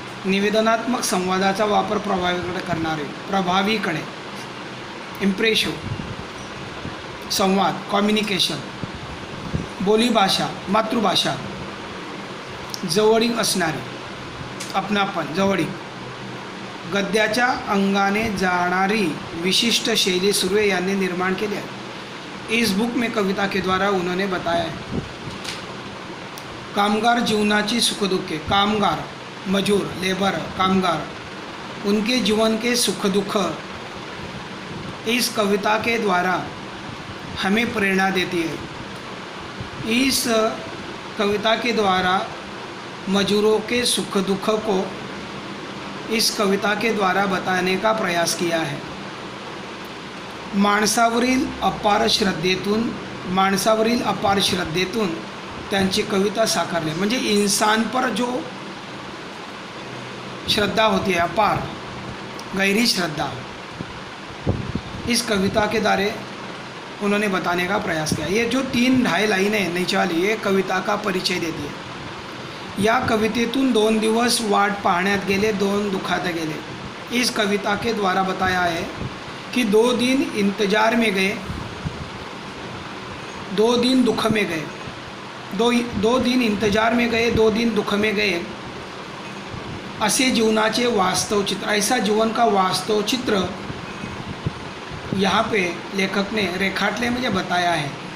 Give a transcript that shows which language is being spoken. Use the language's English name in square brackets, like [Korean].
[Marathi] निवेदनात्मक संवादाचा वापर प्रभावीकडे इम्प्रेसिव्ह संवाद, कम्युनिकेशन, बोलीभाषा, मातृभाषा, जवळीक असणारी, अपनापन, जवळीक, गद्याच्या अंगाने जाणारी विशिष्ट शैली सुर्वे यांनी निर्माण केली है। [Hindi] इस बुक में कविता के द्वारा उन्होंने बताया है [Marathi] कामगार जीवनाची सुख दुखे, [Hindi] कामगार, मजूर, लेबर, कामगार, उनके जीवन के सुख दुख इस कविता के द्वारा हमें प्रेरणा देती है। इस कविता के द्वारा मजूरों के सुख दुख को इस कविता के द्वारा बताने का प्रयास किया है। [Marathi] माणसावरील अपार श्रद्धेतून त्यांची कविता साकारली। [Hindi] म्हणजे इंसान पर जो श्रद्धा होती है, अपार गहरी श्रद्धा, इस कविता के द्वारे उन्होंने बताने का प्रयास किया। ये जो 3-2.5 लाइनें नीचे वाली, ये कविता का परिचय देती है। [Marathi] या कवितेतून 2 दिवस वाट पाहण्यात गेले, 2 दुखात गेले। [Hindi] इस कविता के द्वारा बताया है कि 2 दिन इंतजार में गए, 2 दिन दुख में गए, 2 दिन इंतजार में गए, 2 दिन दुख में गए। [Marathi] असे जीवनाचे वास्तव चित्र, [Hindi] ऐसा जीवन का वास्तव चित्र यहाँ पे लेखक ने [Marathi] रेखाटले म्हणजे [Hindi] बताया है।